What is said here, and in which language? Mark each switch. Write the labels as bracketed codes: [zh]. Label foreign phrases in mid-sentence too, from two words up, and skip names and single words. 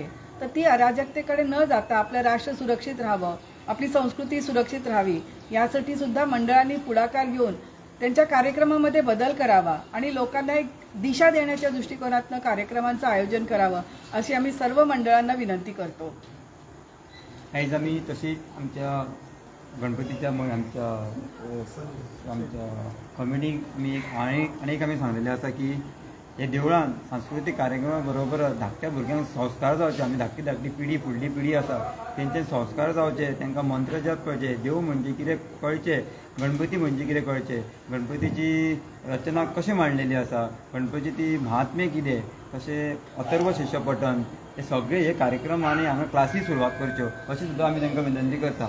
[mr] तर ती अराजकतेकडे न जाता आपलं राष्ट्र सुरक्षित राहावं, आपली संस्कृती सुरक्षित राहावी यासाठी सुद्धा मंडळांनी पुढाकार घेऊन त्यांच्या कार्यक्रमामध्ये बदल करावा आणि लोकांना एक दिशा देण्याच्या दृष्टिकोनातून कार्यक्रमांचं आयोजन करावं अशी आम्ही सर्व मंडळांना विनंती करतो. [kok] आयज आमी तशीच आमच्या गणपतीच्या मग आमच्या कम्युनिटीक आमी आनीक आमी सांगलेलें आसा की हे देवळान सांस्कृतीक कार्यक्रमा बरोबर धाकट्या भुरग्यांक संस्कार जावचे. आमी धाकटी पिढी फुडली पिढी आसा तेंचे संस्कार जावचे, तांकां मंत्र जप कळचे, देव म्हणजे कितें कळचें, गणपती म्हणजे कितें कळचें, गणपतीची रचना कशी मांडलेली आसा, गणपतीची महात्म्य कितें, तशें अथर्व शिष्यपठण हे सगळे हे कार्यक्रम आनी हांगा क्लासी सुरवात करच्यो अशी सुद्दां आमी तांकां विनंती करता.